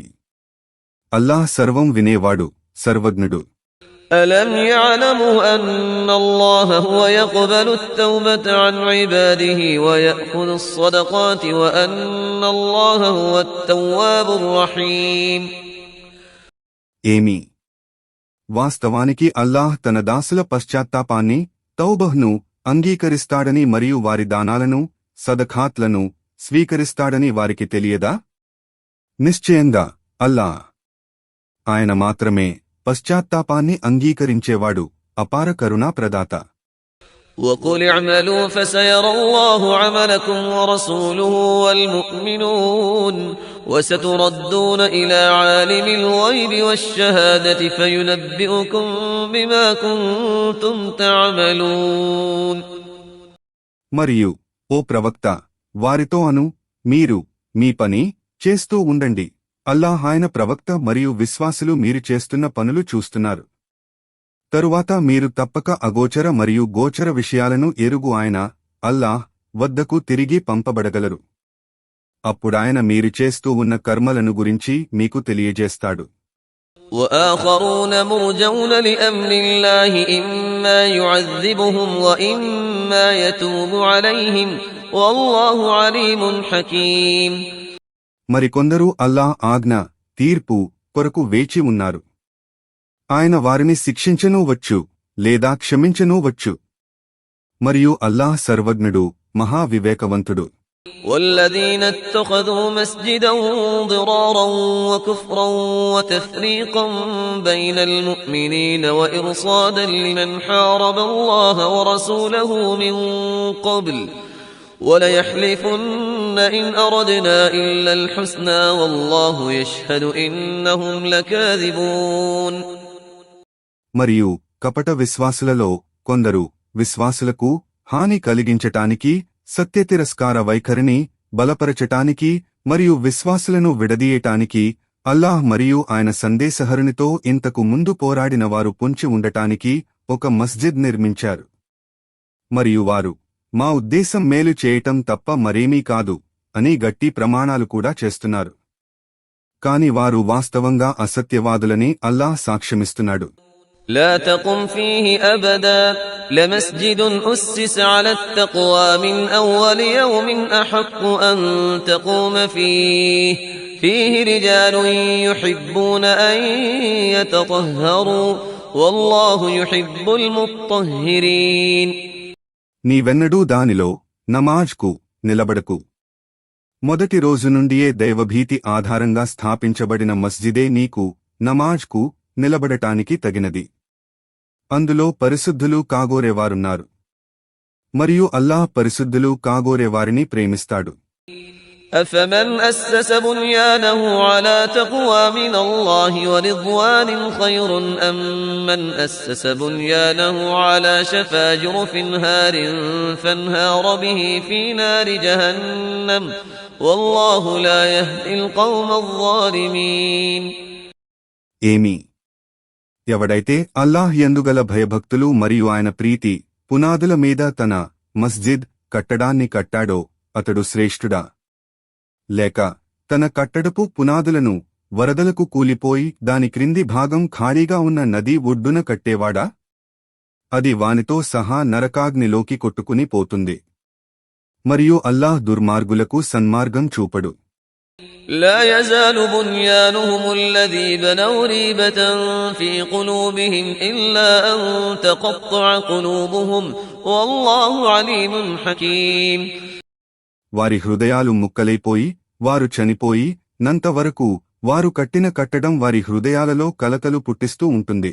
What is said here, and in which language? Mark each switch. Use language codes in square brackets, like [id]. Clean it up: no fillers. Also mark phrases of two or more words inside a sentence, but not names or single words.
[te] అల్లాహ్ సర్వం వినేవాడు, సర్వజ్ఞుడు. [ar] ألم يعلموا أن الله هو يقبل التوبة عن عباده ويأخذ الصدقات وأن الله هو التواب الرحيم. [te] ఏమి వాస్తవానికి అల్లాహ్ తన దాసుల పశ్చాత్తాపాన్ని, తౌబహ్ను అంగీకరిస్తాడని మరియు వారి దానాలను, సదఖాత్లను స్వీకరిస్తాడని వారికి తెలియదా? నిశ్చయంగా అల్లాహ్ ఆయన మాత్రమే పశ్చాత్తాపాన్ని అంగీకరించేవాడు, అపార కరుణా ప్రదాత. [ar] وقل اعملوا فسيرى الله عملكم ورسوله والمؤمنون وستردون إلى عالم الغيب والشهادة فينبئكم بما كنتم تعملون. [te] మరియు ఓ ప్రవక్త, వారితో అను, మీరు మీ పని చేస్తూ ఉండండి. అల్లాహ్ ఆయన ప్రవక్త మరియు విశ్వాసులు మీరు చేస్తున్న పనులు చూస్తున్నారు. తరువాత మీరు తప్పక అగోచర మరియు గోచర విషయాలను ఎరుగు ఆయన అల్లాహ్ వద్దకు తిరిగి పంపబడగలరు. అప్పుడాయన మీరు చేస్తూ ఉన్న కర్మలను గురించి మీకు తెలియజేస్తాడు. [ar] وآخرون مرجون لأمر الله إما يعذبهم وإما يتوب عليهم والله عليم حكيم. [te] మరికొందరు అల్లాహ్ ఆజ్ఞ, తీర్పు కొరకు వేచి ఉన్నారు. ఆయన వారిని శిక్షించనూ వచ్చు లేదా క్షమించనూ వచ్చు. మరియు అల్లాహ్ సర్వజ్ఞుడు, మహావివేకవంతుడు. [ar] والذين اتخذوا مسجدا ضرارا وكفرا وتفريقا بين المؤمنين وإرصادا لمن حارب الله ورسوله من قبل وليحلفن إن أردنا إلا الحسنى والله يشهد إنهم لكاذبون. [te] మరియు కపట విశ్వాసులలో కొందరు విశ్వాసులకు హాని కలిగించటానికి, సత్యతిరస్కార వైఖరిని బలపరచటానికి మరియు విశ్వాసులను విడదీయటానికి అల్లాహ్ మరియు ఆయన సందేశహరునితో ఇంతకు ముందు పోరాడినవారు పొంచి ఉండటానికి ఒక మస్జిద్ నిర్మించారు. మరియు వారు మా ఉద్దేశం మేలు చేయటం తప్ప మరేమీ కాదు అని గట్టి ప్రమాణాలు కూడా చేస్తున్నారు. కాని వారు వాస్తవంగా అసత్యవాదులని అల్లాహ్ సాక్ష్యమిస్తున్నాడు. [ar] لا تقم فيه أبدا لمسجد أسس على التقوى من أول يوم أحق أن تقوم فيه رجال يحبون أن يتطهروا والله يحب المطهرين. [te] నీవెన్నడూ దానిలో నమాజ్కు నిలబడకు. మొదటి రోజు నుండియే దైవభీతి ఆధారంగా స్థాపించబడిన మస్జిదే నీకు నమాజ్కు నిలబడటానికి తగినది. అందులో పరిశుద్ధులు కాగోరేవారున్నారు. మరియు అల్లాహ్ పరిశుద్ధులు కాగోరేవారిని ప్రేమిస్తాడు. [ar] أفمن أسس بنيانه على تقوى من الله ورضوان خير أم من أسس بنيانه على شفا جرف هار فانهار به في نار جهنم والله لا يهدي القوم الظالمين. [te] ఏమి ఎవడైతే అల్లాహ్ యందుగల భయభక్తులు మరియు ఆయన ప్రీతి పునాదుల మీద తన మస్జిద్ కట్టడాన్ని కట్టాడో అతడు శ్రేష్ఠుడా? లేక తన కట్టడపు పునాదులను వరదలకు కూలిపోయి దాని క్రింది భాగం ఖాళీగా ఉన్న నదీ ఒడ్డున కట్టేవాడా? అది వానితో సహా నరకాగ్నిలోకి కొట్టుకుని పోతుంది. మరియు అల్లాహ్ దుర్మార్గులకు సన్మార్గం చూపడు. [ar] لا يزال بنيانهم الذي بنوا ريبة في قلوبهم إلا أن تقطع قلوبهم والله عليم حكيم. [te] వారి హృదయాలు ముక్కలైపోయి వారు చనిపోయి నంతవరకు వారు కట్టిన కట్టడం వారి హృదయాలలో కలతలు పుట్టిస్తూ ఉంటుంది.